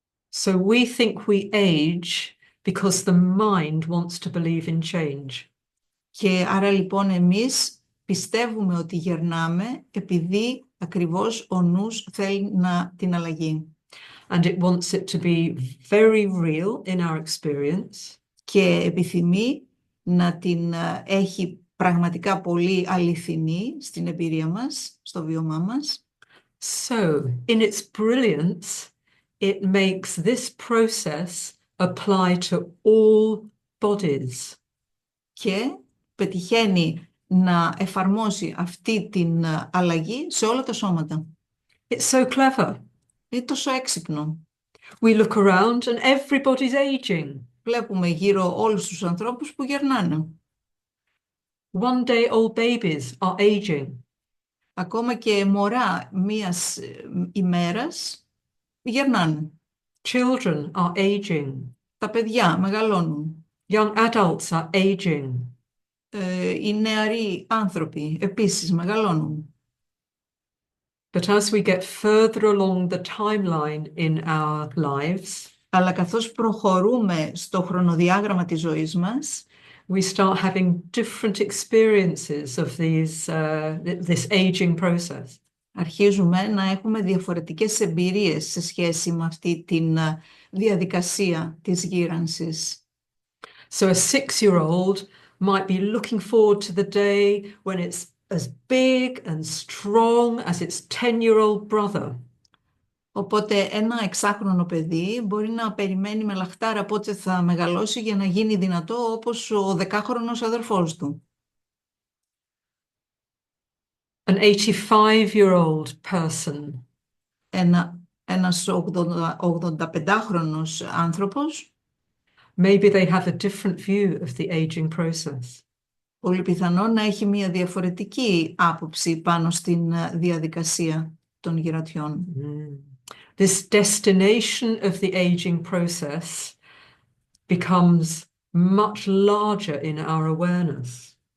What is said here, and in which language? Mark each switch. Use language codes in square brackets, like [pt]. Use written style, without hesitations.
[en] So we think we age because the mind wants to believe in change. [el] Και άρα λοιπόν εμείς πιστεύουμε ότι γερνάμε επειδή ακριβώς ο νους θέλει την αλλαγή. [en] And it wants it to be very real in our experience. [el] Και επιθυμεί να την έχει πραγματικά πολύ αληθινή στην εμπειρία μας, στο βιώμά μας. [en] So, in its brilliance, it makes this process apply to all bodies. [el] Και πετυχαίνει να εφαρμόσει αυτή την αλλαγή σε όλα τα σώματα. [en] It's so clever. [el] Είναι τόσο έξυπνο. [en] We look around and everybody's aging. [el] Βλέπουμε γύρω όλους τους ανθρώπους που γερνάνε. [en] One day old babies are aging. [el] Ακόμα και μωρά μίας ημέρας γερνάνε. [en] Children are aging. [el] Τα παιδιά μεγαλώνουν. [en] Young adults are aging. [el] Οι νεαροί άνθρωποι επίσης μεγαλώνουν. [en] But as we get further along the timeline in our lives, [el] αλλά καθώς προχωρούμε στο χρονοδιάγραμμα της ζωής μας, [en] we start having different experiences of this aging process. [el] Αρχίζουμε να έχουμε διαφορετικές εμπειρίες σε σχέση με αυτή την διαδικασία της γύρανσης. [en] So a 6-year-old might be looking forward to the day when it's as big and strong as its 10-year-old brother. [el] Οπότε ένα 6χρονο παιδί μπορεί να περιμένει με λαχτάρα πότε θα μεγαλώσει για να γίνει δυνατό όπως ο 10χρονος αδερφός του. [en] An 85-year-old person. [el] Ένας 85χρονος άνθρωπος. [en] Maybe they have a different view of the aging process. [el] Πολύ πιθανό να έχει μια διαφορετική άποψη πάνω στην διαδικασία των γυρατιών. [en] This destination of the aging process becomes much larger in our awareness.